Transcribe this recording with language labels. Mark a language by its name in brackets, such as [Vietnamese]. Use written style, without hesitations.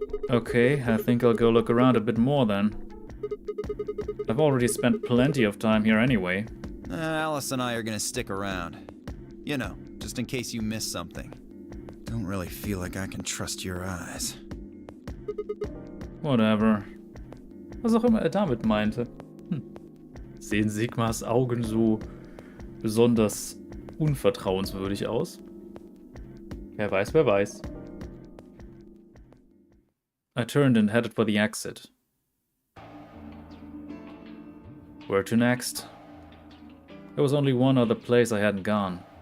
[English] Okay, I think I'll go look around a bit more then. I've already spent plenty of time here anyway. Alice and I are gonna stick around. You know, just in case you miss something. Don't really feel like I can trust your eyes. Whatever. [German] Was auch immer er damit meinte. Sehen Sigmas Augen so besonders unvertrauenswürdig aus? Wer weiß, wer weiß. [English] I turned and headed for the exit. Where to next? There was only one other place I hadn't gone.